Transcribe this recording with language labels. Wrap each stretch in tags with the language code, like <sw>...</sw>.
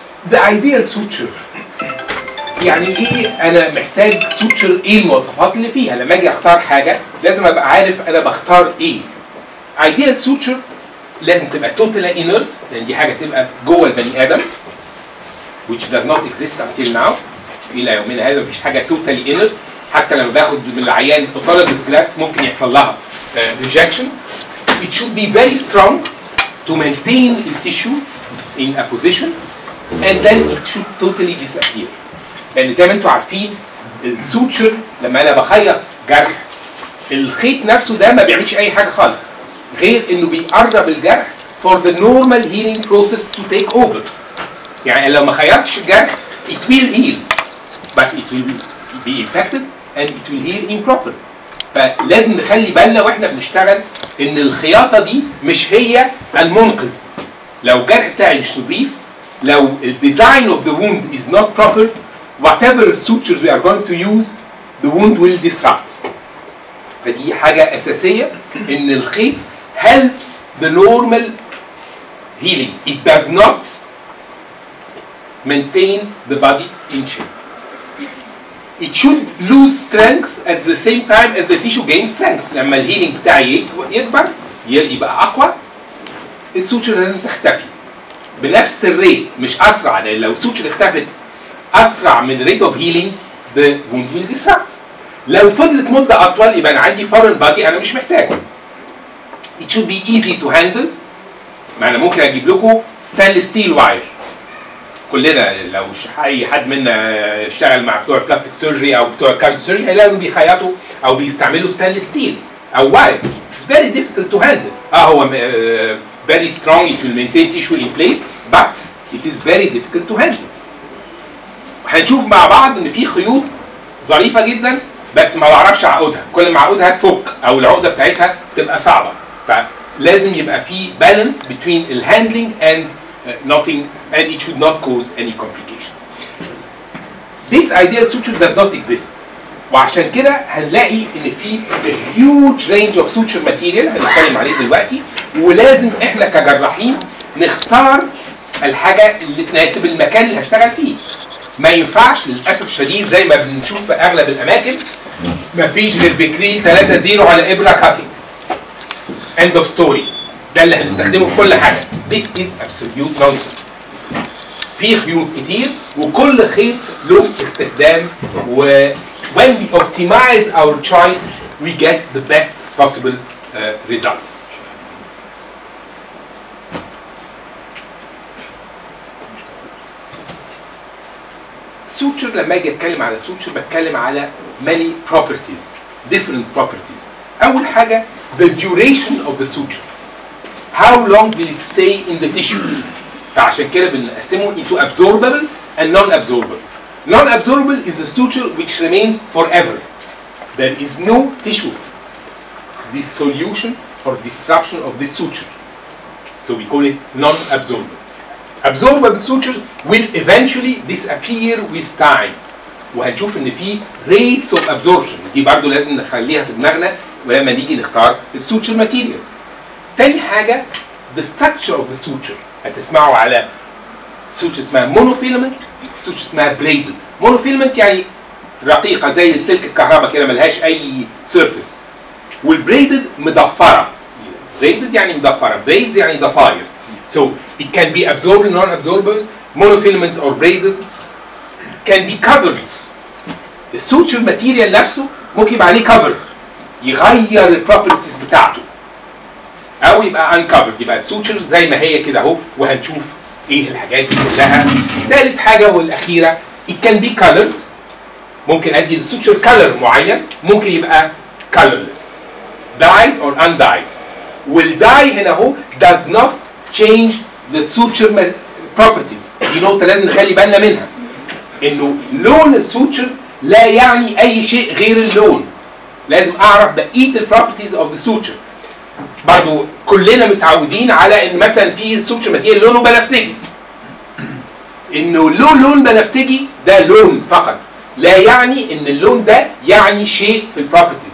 <en>The ideal suture</en> <ar>يعني ايه؟ انا محتاج سوتشر، ايه المواصفات اللي فيها؟ لما اجي اختار حاجه لازم ابقى عارف انا بختار ايه.</ar> <en>Ideal suture</en> <ar>لازم تبقى</ar> <en>totally inert،</en> <ar>لان دي حاجه تبقى جوه البني ادم</ar> <en>which does not exist until now.</en> <ar>الى يومنا هذا مفيش حاجه</ar> <en>totally inert.</en> <ar>حتى لما باخد من العيان autologous graft ممكن يحصل لها rejection.</ar> <en>It should be very strong to maintain the tissue in a position and then it should totally disappear.</en> <ar>لان زي ما انتم عارفين السوتشر لما انا بخيط جرح الخيط نفسه ده ما بيعملش اي حاجه خالص غير انه بيقرب الجرح</ar> <en>for the normal healing process to take over.</en> <ar>يعني لو ما خيطتش الجرح</ar> <en>it will heal but it will be infected and it will heal improper.</en> <ar>فلازم نخلي بالنا واحنا بنشتغل ان الخياطه دي مش هي المنقذ. لو الجرح بتاعي مش نظيف، لو الديزاين</ar> <en>of the wound is not proper, whatever sutures we are going to use, the wound will disrupt.</en> <ar>فدي حاجة أساسية إن الخيط</ar> <en>helps the normal healing. It does not maintain the body in shape. It should lose strength at the same time as the tissue gains strength.</en> <ar>لما الهيلينج بتاعي يكبر يبقى أقوى، السوتشر لازم تختفي بنفس الريت مش أسرع، لأن لو السوتشر اختفت اسرع من</ar> <en>Rate of healing the wound will disrupt.</en> <ar>لو فضلت مده اطول يبقى انا عندي فورن بادي انا مش محتاجه.</ar> <en>It should be easy to handle.</en> <ar>ما انا ممكن اجيب لكم ستانلس ستيل واير. كلنا لو اي حد منا اشتغل مع بتوع بلاستيك سيرجري او بتوع كارديو سيرجري هيلاقوا بيخيطوا او بيستعملوا ستانلس ستيل او واير.</ar> <en>It's very difficult to handle. هو very strong, it will maintain tissue in place but it is very difficult to handle.</en> <ar>هنشوف مع بعض ان في خيوط ظريفه جدا بس ما بعرفش اعقدها، كل ما اعقدها تفك او العقده بتاعتها تبقى صعبه. فلازم يبقى في بالانس</ar> <en>between الهاندلنج and knotting and it should not cause any complications. This ideal suture does not exist.</en> <ar>وعشان كده هنلاقي ان في</ar> <en>huge range of suture material</en> <ar>هنتكلم عليه دلوقتي، ولازم احنا كجراحين نختار الحاجه اللي تناسب المكان اللي هشتغل فيه. ما ينفعش للاسف الشديد زي ما بنشوف في اغلب الاماكن ما فيش غير بكرين 3-0 على ابره كاتنج.</ar> <en>end of story.</en> <ar>ده اللي هنستخدمه في كل حاجه.</ar> <en>This is absolute nonsense.</en> <ar>في خيوط كتير وكل خيط له استخدام، و</ar> <en>when we optimize our choice we get the best possible results.</en> <ar>suture لما اجي اتكلم على suture بتكلم على</ar> <en>many properties, different properties.</en> <ar>اول حاجه</ar> <en>the duration of the suture. How long will it stay in the tissue?</en> <ar>فعشان كده بنقسمه</ar> <en>into absorbable and non-absorbable. Non-absorbable is a suture which remains forever. There is no tissue dissolution or disruption of this suture. So we call it non-absorbable. absorbable sutures will eventually disappear with time.</en> <ar>وهنشوف ان في</ar> <en>rates of absorption،</en> <ar>دي برضو لازم نخليها في دماغنا ولما نيجي نختار السوتشر ماتيريال. تاني حاجه</ar> <en>the structure of the suture.</en> <ar>هتسمعوا على</ar> <en>suture اسمها monofilament، suture اسمها braided.</en> <ar>monofilament يعني رقيقه زي السلك الكهرباء كده ملهاش اي سيرفيس، والبريدد مضفره. braided يعني مضفره، braids يعني ضفاير.</ar> <en>So it can be absorbable, non-absorbable, monofilament or braided, can be covered.</en> <ar>السوتشر ماتيريال نفسه ممكن يبقى عليه كفر يغير البروبرتيز بتاعته، او يبقى uncovered، يبقى السوتشر زي ما هي كده اهو، وهنشوف ايه الحاجات دي كلها. ثالث حاجه والاخيره</ar> <en>it can be colored.</en> <ar>ممكن ادي للسوتشر كلر معين، ممكن يبقى</ar> <en>colorless dyed or undyed.</en> <ar>والداي هنا اهو</ar> <en>does not change the suture properties.</en> <ar>دي نقطه لازم نخلي بالنا منها، انه لون السوتشر لا يعني اي شيء غير اللون. لازم اعرف بقيه البروبرتيز اوف ذا سوتشر. برضو كلنا متعودين على ان مثلا في سوتشر ماتيريال لونه بنفسجي، انه لون بنفسجي ده لون فقط، لا يعني ان اللون ده يعني شيء في البروبرتيز.</ar>